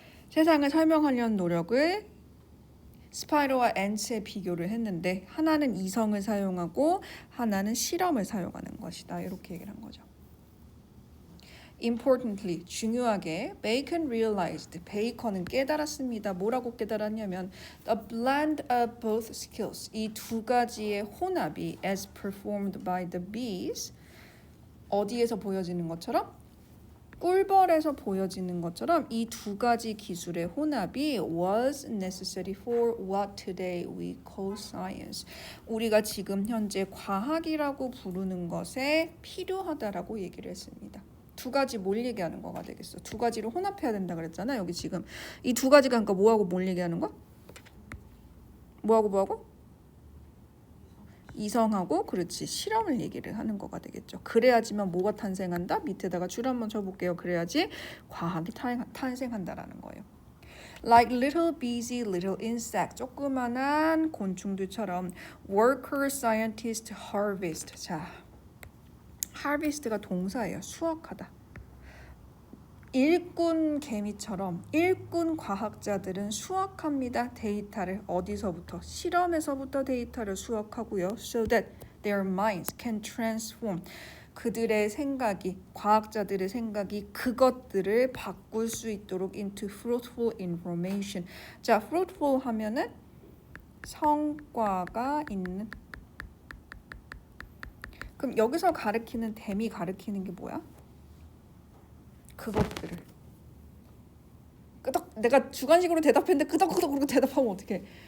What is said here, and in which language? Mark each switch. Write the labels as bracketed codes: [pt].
[ko] 세상을 설명하려는 노력을 스파이더와 앤츠에 비교를 했는데 하나는 이성을 사용하고 하나는 실험을 사용하는 것이다. 이렇게 얘기를 한 거죠. [en] Importantly, [ko] 중요하게 [en] Bacon realized, [ko] 베이컨은 깨달았습니다. 뭐라고 깨달았냐면 [en] the blend of both skills, [ko] 이 두 가지의 혼합이 [en] as performed by the bees, [ko] 어디에서 보여지는 것처럼? 꿀벌에서 보여지는 것처럼 이 두 가지 기술의 혼합이 [en] was necessary for what today we call science. [ko] 우리가 지금 현재 과학이라고 부르는 것에 필요하다라고 얘기를 했습니다. 두 가지 뭘 얘기하는 거가 되겠어? 두 가지를 혼합해야 된다 그랬잖아. 여기 지금 이 두 가지가 그러니까 뭐하고 뭘 얘기하는 거야? 뭐하고? 이성하고 그렇지 실험을 얘기를 하는 거가 되겠죠. 그래야지만 뭐가 탄생한다? 밑에다가 줄 한번 쳐볼게요. 그래야지 과학이 탄생한다라는 거예요. [en] Like little bees, little insect. [ko] 조그만한 곤충들처럼 [en] worker, scientist, harvest. [ko] 자, harvest가 동사예요. 수확하다. 일꾼 개미처럼 일꾼 과학자들은 수확합니다. 데이터를 어디서부터? 실험에서부터 데이터를 수확하고요. [en] So that their minds can transform. [ko] 그들의 생각이, 과학자들의 생각이 그것들을 바꿀 수 있도록 [en] into fruitful information. [ko] 자, fruitful 하면은 성과가 있는. 그럼 여기서 가리키는 댐이 가리키는 게 뭐야? 그것들을 끄덕 내가 주관식으로 대답했는데 끄덕끄덕 그러고 대답하면 어떡해.